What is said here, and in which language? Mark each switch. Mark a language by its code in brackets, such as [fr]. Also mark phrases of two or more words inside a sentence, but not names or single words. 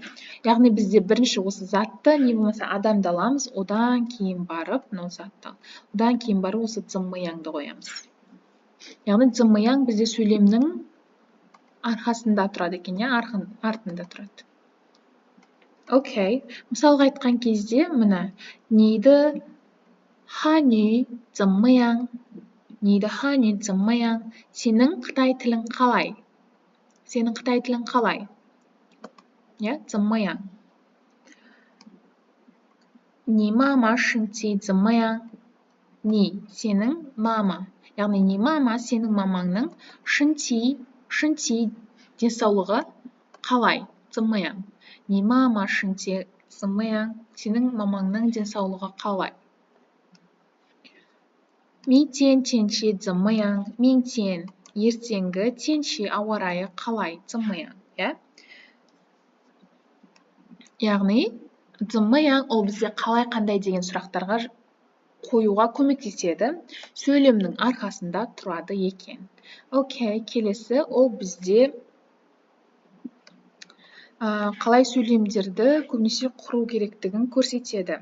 [kk] Яғни бізде бірінші осы затты, не болмаса адамды аламыз, одан кейін барып, мынау затты, одан кейін барып осы 怎么样-ды қоямыз. Яғни 怎么样 бізде сөйлемнің арқасында тұрады екен, иә, артында тұрады. Окей, мысалға айтқан кезде, мына, [zh] 你的汉语怎么样? 你的汉语怎么样? [kk] Сенің Қытай тілің қалай? Сенің Қытай тілің қалай? Иә, [zh] 怎么样? 你妈妈身体怎么样? 你, [kk] сенің мама. Яғни, [zh] 你妈妈, [kk] сенің мамаңның 身体 денсаулығы қалай? [zh] 怎么样? 你妈妈身体怎么样? [kk] Сенің мамаңның денсаулығы қалай? [zh] 明天天气怎么样? 明天, ертеңгі, 天气, [kk] ауа райы қалай? [zh] 怎么样? [kk] Иә? Яғни, 怎么样 ол бізде қалай, қандай деген сұрақтарға қоюға көмектеседі. Сөйлемнің арқасында тұрады екен. Окей, келесі ол бізде қалай сөйлемдерді көбінесе құру керектігін көрсетеді.